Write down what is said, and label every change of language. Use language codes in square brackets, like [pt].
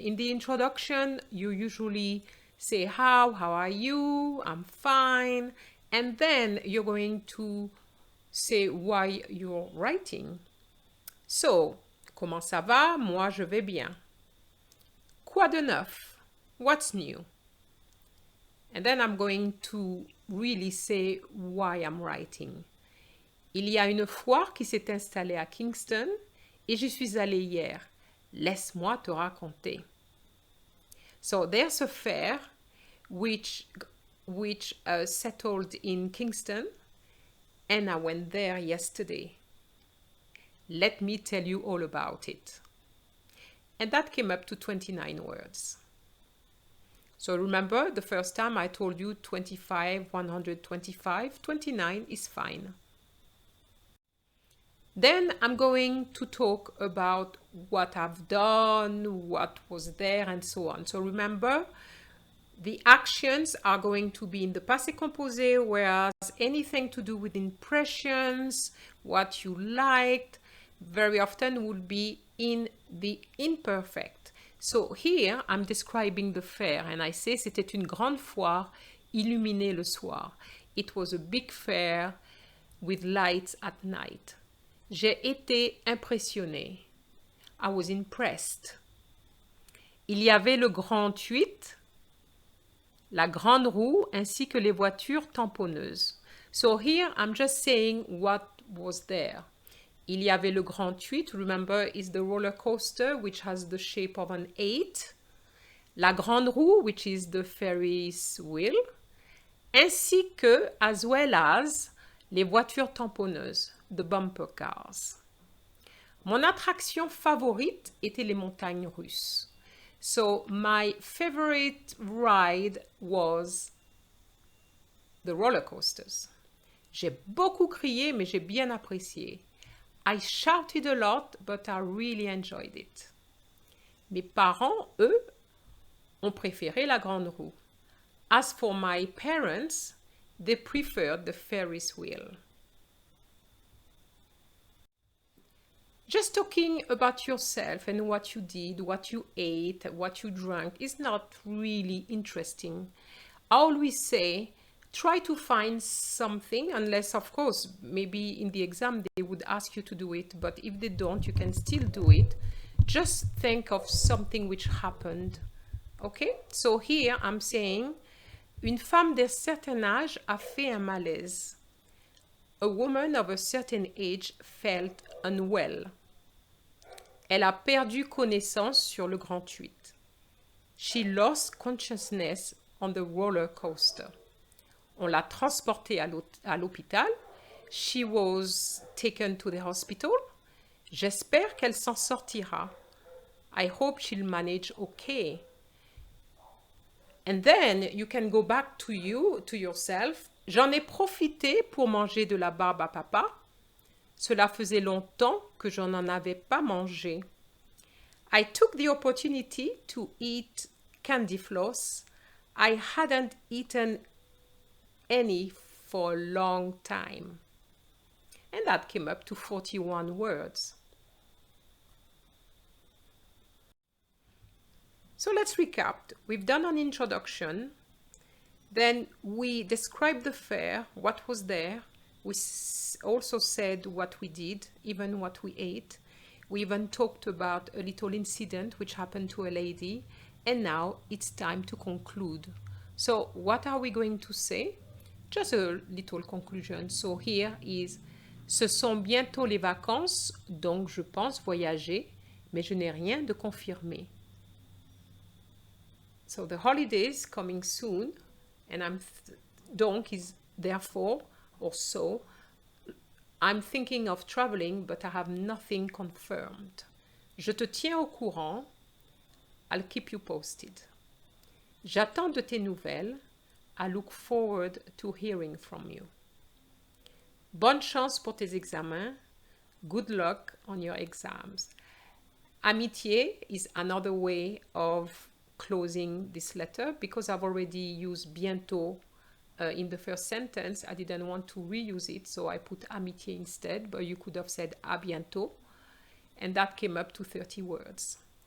[en] In the introduction, you usually say how are you, I'm fine, and then you're going to say why you're writing. [fr] So, comment ça va? Moi, je vais bien. Quoi de neuf? [en] What's new? And then I'm going to really say why I'm writing. [fr] Il y a une foire qui s'est installée à Kingston et j'y suis allée hier. Laisse-moi te raconter. [en] So there's a fair which settled in Kingston, and I went there yesterday. Let me tell you all about it. And that came up to 29 words. So remember, the first time I told you 25, 125, 29 is fine. Then I'm going to talk about what I've done, what was there, and so on. So remember, the actions are going to be in the passé composé, whereas anything to do with impressions, what you liked, very often will be in the imperfect. So here, I'm describing the fair, and I say [fr] c'était une grande foire illuminée le soir. [en] It was a big fair with lights at night. [fr] J'ai été impressionné. [en] I was impressed. [fr] Il y avait le grand 8, la grande roue, ainsi que les voitures tamponneuses. [en] So here I'm just saying what was there. [fr] Il y avait le grand 8, [en] remember, is the roller coaster which has the shape of an 8. [fr] La grande roue, [en] which is the Ferris wheel. [fr] Ainsi que, [en] as well as, [fr] les voitures tamponneuses, [en] the bumper cars. [fr] Mon attraction favorite était les montagnes russes. [en] So my favorite ride was the roller coasters. [fr] J'ai beaucoup crié, mais j'ai bien apprécié. [en] I shouted a lot, but I really enjoyed it. [fr] Mes parents, eux, ont préféré la grande roue. [en] As for my parents, they preferred the Ferris wheel. Just talking about yourself and what you did, what you ate, what you drank is not really interesting. I always say, try to find something, unless, of course, maybe in the exam they would ask you to do it, but if they don't, you can still do it. Just think of something which happened. Okay? So here I'm saying, [fr] une femme d'un certain âge a fait un malaise. [en] A woman of a certain age felt unwell. [fr] Elle a perdu connaissance sur le grand 8. [en] She lost consciousness on the roller coaster. [fr] On l'a transportée à l'hôpital. [en] She was taken to the hospital. [fr] J'espère qu'elle s'en sortira. [en] I hope she'll manage okay. And then you can go back to yourself. [fr] J'en ai profité pour manger de la barbe à papa. Cela faisait longtemps que je n'en avais pas mangé. [en] I took the opportunity to eat candy floss. I hadn't eaten any for a long time. And that came up to 41 words. So let's recap. We've done an introduction. Then we described the fair, what was there. We also said what we did, even what we ate. We even talked about a little incident which happened to a lady. And now it's time to conclude. So what are we going to say? Just a little conclusion. So here is, [fr] ce sont bientôt les vacances, donc je pense voyager, mais je n'ai rien de confirmé. [en] So the holidays coming soon, and donc is therefore, or so, I'm thinking of traveling, but I have nothing confirmed. [fr] Je te tiens au courant. [en] I'll keep you posted. [fr] J'attends de tes nouvelles. [en] I look forward to hearing from you. [fr] Bonne chance pour tes examens. [en] Good luck on your exams. Amitié is another way of closing this letter because I've already used bientôt in the first sentence. I didn't want to reuse it, so I put amitié instead, but you could have said à bientôt, and that came up to 30 words.